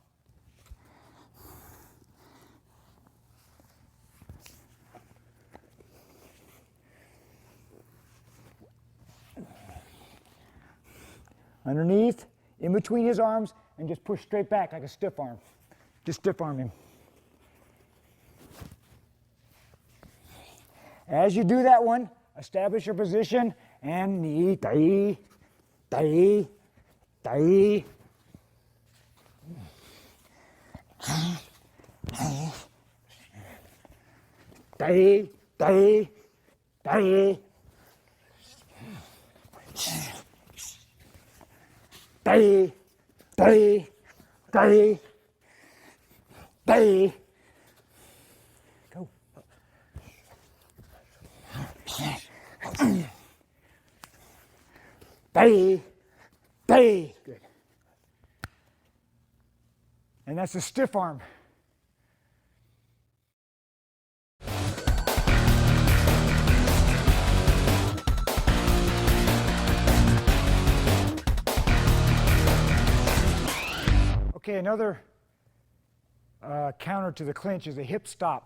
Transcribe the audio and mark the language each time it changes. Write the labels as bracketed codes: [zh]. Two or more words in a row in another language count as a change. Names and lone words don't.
[en] Underneath, in between his arms, and just push straight back like a stiff arm. Just stiff arm him. As you do that one, establish your position and knee, tai, tai, tai. Tai, tai, tai. Tai, tai, tai, tai. Go. Tai, tai. Good. And that's the stiff arm. Okay, another counter to the clinch is a hip stop.